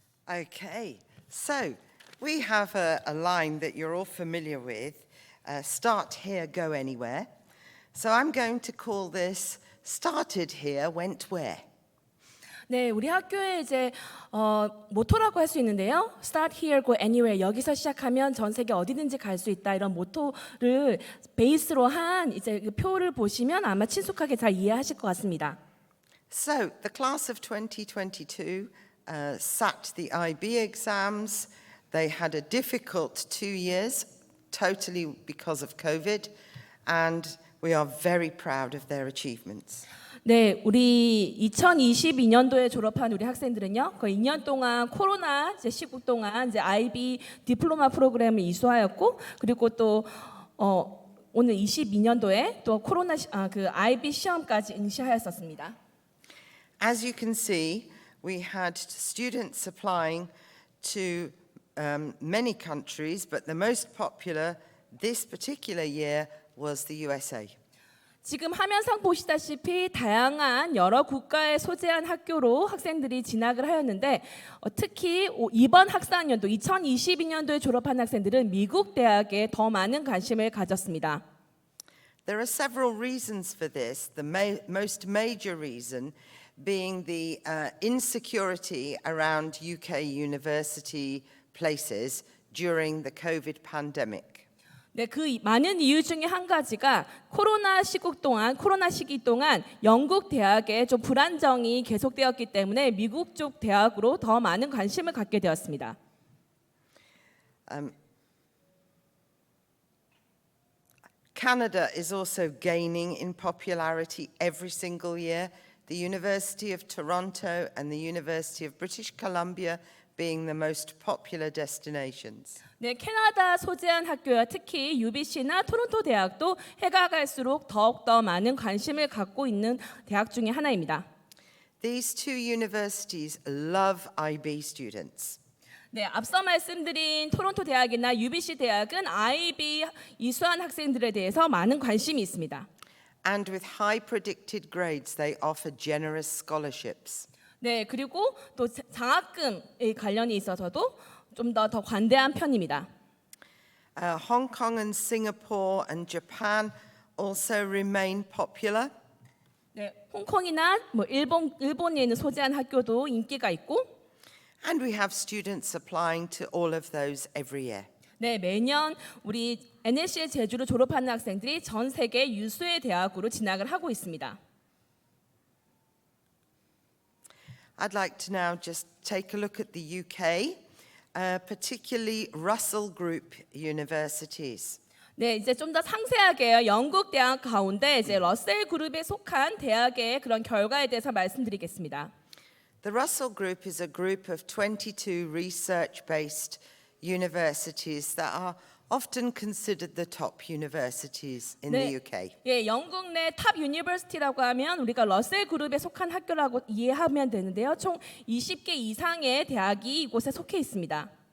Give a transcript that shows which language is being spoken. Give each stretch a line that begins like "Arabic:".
English: Okay, so we have a line that you're all familiar with, start here, go anywhere. So I'm going to call this started here, went where.
Korean: 네, 우리 학교에 이제 모토라고 할 수 있는데요.
English: Start here, go anywhere.
Korean: 여기서 시작하면 전 세계 어디든지 갈 수 있다. 이런 모토를 베이스로 한 이제 그 표를 보시면 아마 친숙하게 잘 이해하실 것 같습니다.
English: So the class of 2022 sat the IB exams. They had a difficult 2 years, totally because of COVID, and we are very proud of their achievements.
Korean: 네, 우리 2022년도에 졸업한 우리 학생들은요, 그 2년 동안 코로나 시국 동안 이제 IB 디플로마 프로그램을 이수하였고, 그리고 또 오늘 22년도에 또 코로나 그 IB 시험까지 응시하였었습니다.
English: As you can see, we had students applying to many countries, but the most popular this particular year was the USA.
Korean: 지금 화면상 보시다시피 다양한 여러 국가에 소재한 학교로 학생들이 진학을 하였는데 특히 이번 학사학년도 2022년도에 졸업한 학생들은 미국 대학에 더 많은 관심을 가졌습니다.
English: There are several reasons for this. The most major reason being the insecurity around UK university places during the COVID pandemic.
Korean: 네, 그 많은 이유 중에 한 가지가 코로나 시기 동안 영국 대학에 좀 불안정이 계속되었기 때문에 미국 쪽 대학으로 더 많은 관심을 갖게 되었습니다.
English: Canada is also gaining in popularity every single year. The University of Toronto and the University of British Columbia being the most popular destinations.
Korean: 네, 캐나다 소재한 학교와 특히 UBC나 토론토 대학도 해가 갈수록 더욱더 많은 관심을 갖고 있는 대학 중에 하나입니다.
English: These two universities love IB students.
Korean: 네, 앞서 말씀드린 토론토 대학이나 UBC 대학은 IB 이수한 학생들에 대해서 많은 관심이 있습니다.
English: And with high predicted grades, they offer generous scholarships.
Korean: 네, 그리고 또 장학금에 관련이 있어서도 좀 더 관대한 편입니다.
English: Hong Kong and Singapore and Japan also remain popular.
Korean: 네, 홍콩이나 뭐 일본에 있는 소재한 학교도 인기가 있고,
English: And we have students applying to all of those every year.
Korean: 네, 매년 우리 NSC의 제주로 졸업하는 학생들이 전 세계 유수의 대학으로 진학을 하고 있습니다.
English: I'd like to now just take a look at the UK, particularly Russell Group universities.
Korean: 네, 이제 좀 더 상세하게요. 영국 대학 가운데 이제 러셀 그룹에 속한 대학의 그런 결과에 대해서 말씀드리겠습니다.
English: The Russell Group is a group of 22 research-based universities that are often considered the top universities in the UK.
Korean: 예, 영국 내 탑 유니버시티라고 하면 우리가 러셀 그룹에 속한 학교라고 이해하면 되는데요. 총 20개 이상의 대학이 이곳에 속해 있습니다.